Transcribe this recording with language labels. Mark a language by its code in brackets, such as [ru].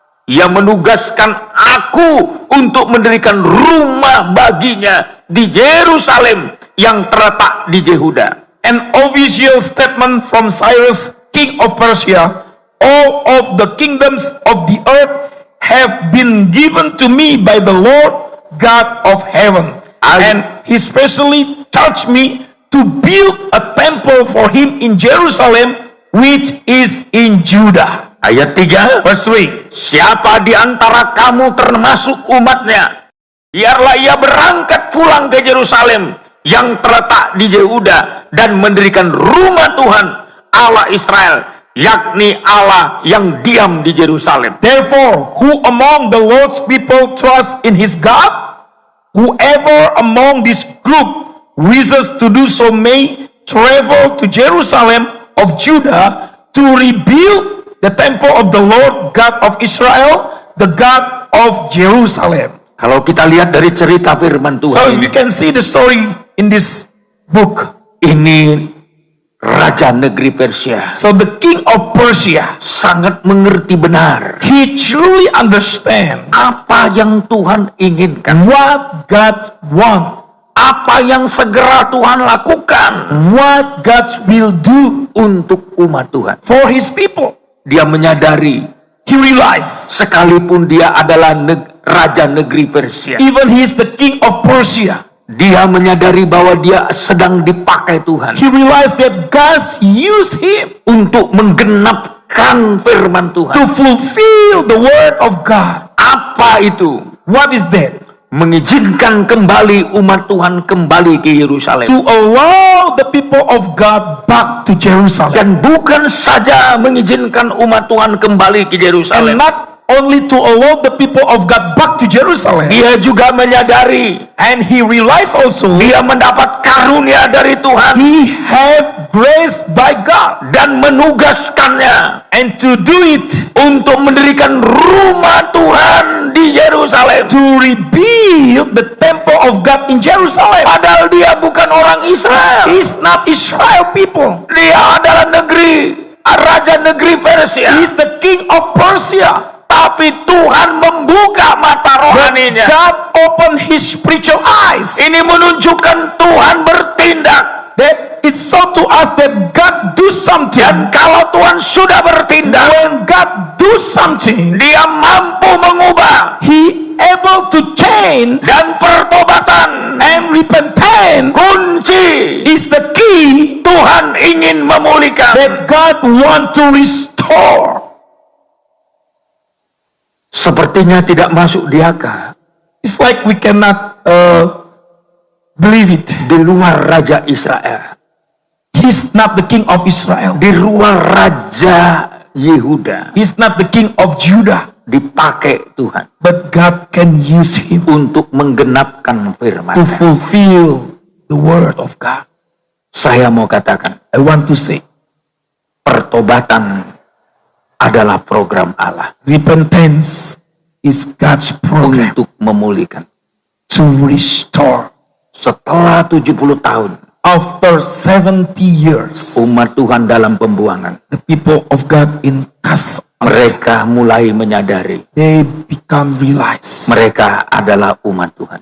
[id] Ia menugaskan aku untuk mendirikan rumah baginya di Yerusalem yang terletak di Yehuda. [en] an official statement from Cyrus, king of Persia. All of the kingdoms of the earth have been given to me by the Lord God of heaven. And he specially charged me to build a temple for him in Jerusalem, which is in Judah. [id] Ayat 3, [en] Verse 3. [id] siapa di antara kamu termasuk umatnya, biarlah ia berangkat pulang ke Yerusalem yang terletak di Yehuda dan mendirikan rumah Tuhan Allah Israel, yakni Allah yang diam di Yerusalem. [en] Therefore, who among the Lord's people trust in his God? Whoever among this group wishes to do so may travel to Jerusalem of Judah to rebuild the temple of the Lord God of Israel, the God of Jerusalem. [id] Kalau kita lihat dari cerita firman [en] So [id] Tuhan, [en] you can see the story in this book. [id] ini raja negeri Persia [en] So the king of Persia, [id] sangat mengerti benar [en] he truly understand [id] apa yang Tuhan inginkan, [en] what God want, [id] apa yang segera Tuhan lakukan [en] what God will do [id] untuk umat Tuhan. [en] for his people. [id] Dia menyadari [en] He realized [id] sekalipun dia adalah raja negeri Persia, [en] even he is the king of Persia. [id] dia menyadari bahwa dia sedang dipakai Tuhan [en] He realized that God used him [id] untuk menggenapkan firman [en] to [id] Tuhan. [en] fulfill the word of God. [id] Apa itu? [en] What is that? [id] Mengizinkan kembali umat Tuhan kembali ke Yerusalem. [en] To allow the people of God back to Jerusalem. [id] Dan bukan saja mengizinkan umat Tuhan kembali ke [en] And [id] Yerusalem, [en] not only to allow the people of God back to Jerusalem. [id] dia juga menyadari [en] And he realized also [id] dia mendapat karunia dari Tuhan [en] he have grace by God. [id] dan menugaskannya [en] And to do it, [id] untuk mendirikan rumah Tuhan di Yerusalem. [en] to rebuild the temple of God in Jerusalem. [id] Padahal dia bukan orang Israel. [en] He's not Israel people. [id] Dia adalah raja negeri Persia. [en] He's the king of Persia. [id] Tapi Tuhan membuka mata [en] But [id] rohaninya. [en] God opened his spiritual eyes. [id] Ini menunjukkan Tuhan bertindak. [en] That it's so to us that God do something. [id] Dan kalau Tuhan sudah bertindak, [en] When God do something, [id] dia mampu mengubah. [en] he able to change, [id] Dan pertobatan [en] and repentance [id] kunci. [en] is the key [id] Tuhan ingin memulihkan. [en] that God want to restore. [id] Sepertinya tidak masuk di akal. [en] It's like we cannot believe it. [id] Di luar Raja Israel, [en] He's not the king of Israel. [id] di luar Raja Yehuda, [en] He's not the king of Judah. [id] dipakai Tuhan [en] But God can use him [id] untuk menggenapkan firman. [en] to fulfill the word of God. [id] Saya mau katakan, [en] I want to say, [id] pertobatan adalah program Allah [en] repentance is God's program [id] untuk memulihkan. [en] to restore. [id] Setelah 70 tahun, [en] After 70 years, [id] umat Tuhan dalam pembuangan, [en] the people of God in cast, [id] mereka mulai menyadari [en] they become realize [id] mereka adalah umat Tuhan.